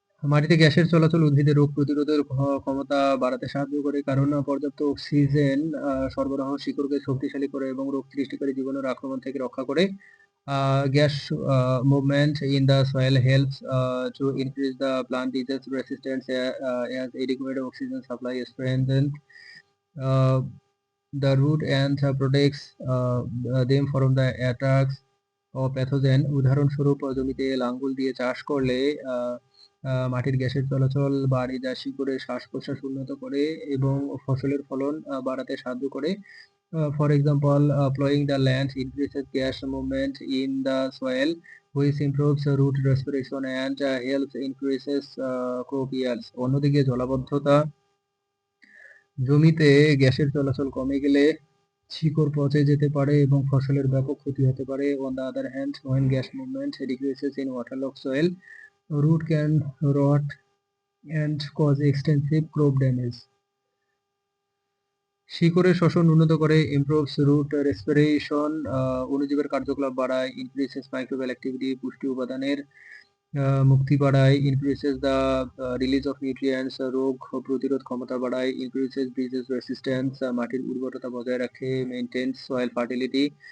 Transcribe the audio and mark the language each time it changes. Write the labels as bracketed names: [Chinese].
[Bangla] মাটিতে গ্যাসের চলাচল উদ্ভিদের রোগ প্রতিরোধের ক্ষমতা বাড়াতে সাহায্য করে, কারণ পর্যাপ্ত অক্সিজেন সরবরাহ শিকড়কে শক্তিশালী করে এবং রোগ সৃষ্টিকারী জীবাণুর আক্রমণ থেকে রক্ষা করে। [English] Gas movement in the soil helps to increase the plant disease resistance as adequate oxygen supply strengthens the root and protects them from the attacks of pathogen. [Bangla] উদাহরণস্বরূপ, জমিতে লাঙ্গল দিয়ে চাষ করলে মাটির গ্যাসের চলাচল বাড়ে, যা শিকড়ের শ্বাস-প্রশ্বাস উন্নত করে এবং ফসলের ফলন বাড়াতে সাহায্য করে। [English] For example, plowing the land increases gas movement in the soil, which improves root respiration and helps increases crop yields. [Bangla] অন্যদিকে জলাবদ্ধতা জমিতে গ্যাসের চলাচল কমে গেলে শিকড় পচে যেতে পারে এবং ফসলের ব্যাপক ক্ষতি হতে পারে। [English] On the other hand, when gas movement decreases in waterlogged soil, root can rot and cause extensive crop damage. [Bangla] শিকড়ের শ্বসন উন্নত করে, [English] improves root respiration, [Bangla] অণুজীবের কার্যকলাপ বাড়ায়, [English] increases microbial activity, [Bangla] পুষ্টি উপাদানের মুক্তি বাড়ায়, [English] increases the release of nutrients, [Bangla] রোগ প্রতিরোধ ক্ষমতা বাড়ায়, [English] increases disease resistance, [Bangla] মাটির উর্বরতা বজায় রাখে, [English] maintains soil fertility.